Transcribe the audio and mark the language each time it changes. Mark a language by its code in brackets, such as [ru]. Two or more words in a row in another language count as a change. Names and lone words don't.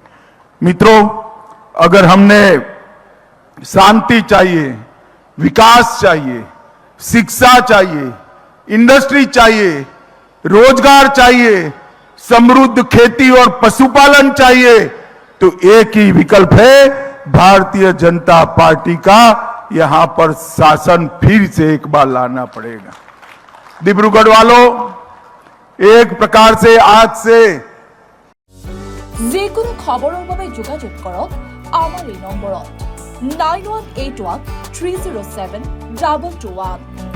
[hi] मित्रों, अगर हमने शांति चाहिए, विकास चाहिए, शिक्षा चाहिए, इंडस्ट्री चाहिए, रोजगार चाहिए, समृद्ध खेती और पशुपालन चाहिए, तो एक ही विकल्प है भारतीय जनता पार्टी का। यहां पर शासन फिर से एक बार लाना पड़ेगा। डिब्रूगढ़ वालों, एक प्रकार से आज से [as] যিকোনো খবৰৰ বাবে যোগাযোগ কৰক আমাৰ এই নম্বৰত 9181 307 221।